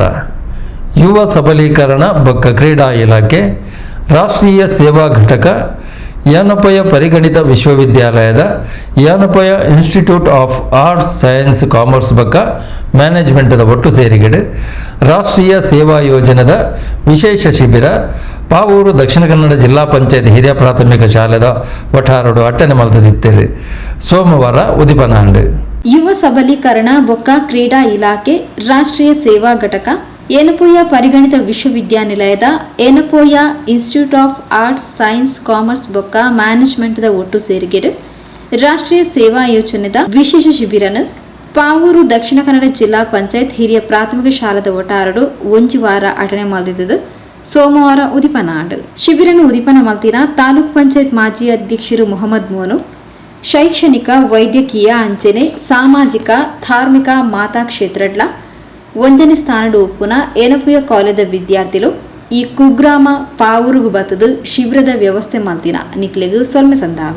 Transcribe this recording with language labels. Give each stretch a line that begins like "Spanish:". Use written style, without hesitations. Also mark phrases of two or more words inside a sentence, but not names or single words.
Tulu: ಯುವ ಸಬಲೀಕರಣ ಬೊಕ್ಕ ಕ್ರೀಡಾ ಇಲಾಖೆ, ರಾಷ್ಟ್ರೀಯ ಸೇವಾ ಘಟಕ, ಯಾನಪಯ ಪರಿಗಣಿತ ವಿಶ್ವವಿದ್ಯಾಲಯದ ಯಾನಪಯ ಇನ್ಸ್ಟಿಟ್ಯೂಟ್ ಆಫ್ ಆರ್ಟ್ಸ್ ಸೈನ್ಸ್ ಕಾಮರ್ಸ್ ಬೊಕ್ಕ ಮ್ಯಾನೇಜ್ಮೆಂಟ್ದ ಒಟ್ಟು ಸೇರಿಗೆಡು ರಾಷ್ಟ್ರೀಯ ಸೇವಾ ಯೋಜನೆದ ವಿಶೇಷ ಶಿಬಿರ ಪಾವೂರು ದಕ್ಷಿಣ ಕನ್ನಡ ಜಿಲ್ಲಾ ಪಂಚಾಯತ್ ಹಿರಿಯ ಪ್ರಾಥಮಿಕ ಶಾಲೆದ ಒಟ್ಟಾರಡು ಅಟ್ಟನೆ ಮಲ್ತದಿತ್ತೇರು. ಸೋಮವಾರ ಉದಿಪನಾಂಡು. ಯುವ ಸಬಲೀಕರಣ ಬೊಕ್ಕ ಕ್ರೀಡಾ ಇಲಾಖೆ, ರಾಷ್ಟ್ರೀಯ ಸೇವಾ ಘಟಕ, ಏನಪೋಯ ಪರಿಗಣಿತ ವಿಶ್ವವಿದ್ಯಾನಿಲಯದ ಏನಪೋಯ ಇನ್ಸ್ಟಿಟ್ಯೂಟ್ ಆಫ್ ಆರ್ಟ್ಸ್ ಸೈನ್ಸ್ ಕಾಮರ್ಸ್ ಬೊಕ್ಕ ಮ್ಯಾನೇಜ್ಮೆಂಟ್ದ ಒಟ್ಟು ಸೇರಿಗೆಡು ರಾಷ್ಟ್ರೀಯ ಸೇವಾ ಯೋಜನೆದ ವಿಶೇಷ ಶಿಬಿರನು ಪಾವೂರು ದಕ್ಷಿಣ ಕನ್ನಡ ಜಿಲ್ಲಾ ಪಂಚಾಯತ್ ಹಿರಿಯ ಪ್ರಾಥಮಿಕ ಶಾಲೆದ ಒಟ್ಟಾರಡು ಒಂಜಿ ವಾರ ಅಟನೆ ಮಲ್ದಿದ್ದು ಸೋಮವಾರ ಉದಿಪನಾಂಡು. ಶಿಬಿರನು ಉದಿಪನ ಮಲ್ತಿನ ತಾಲೂಕ್ ಪಂಚಾಯತ್ ಮಾಜಿ ಅಧ್ಯಕ್ಷರು ಮೊಹಮ್ಮದ್ ಮೋನು, ಶೈಕ್ಷಣಿಕ, ವೈದ್ಯಕೀಯ, ಅಂಚನೆ, ಸಾಮಾಜಿಕ, ಧಾರ್ಮಿಕ ಮಾತಾ ಕ್ಷೇತ್ರಡ್ಲ ಒಂಜನೆ ಸ್ಥಾನಡು ಉಪ್ಪುನ ಏನಪುಯ ಕಾಲೇಜದ ವಿದ್ಯಾರ್ಥಿಗಳು ಈ ಕುಗ್ರಾಮ ಪಾವೂರುಗು ಬತ್ತದು ಶಿಬಿರದ ವ್ಯವಸ್ಥೆ ಮಲ್ತಿನ ನಿಕ್ಲೆಗು ಸೊಲ್ಮೆ ಸಂದಾವೆ.